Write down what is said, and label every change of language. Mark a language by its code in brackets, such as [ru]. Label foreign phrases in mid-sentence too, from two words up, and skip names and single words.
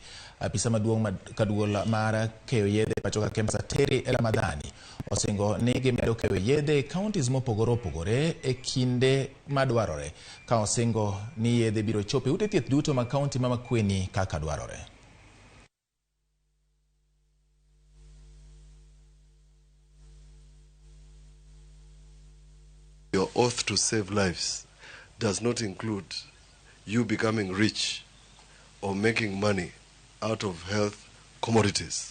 [luo] Apisa maduong' ka duol mar keyo yedhe pacho ka KEMSA Terry Ramadhani osingo ni gimedo keyo yedhe counties mopogore opogore e kinde madwarore, ka osingo ni yedhe biro chopo ute thieth duto ma county Mama Kweni kaka dwarore. [en] Your oath to save lives does not include you becoming rich or making money out of health commodities.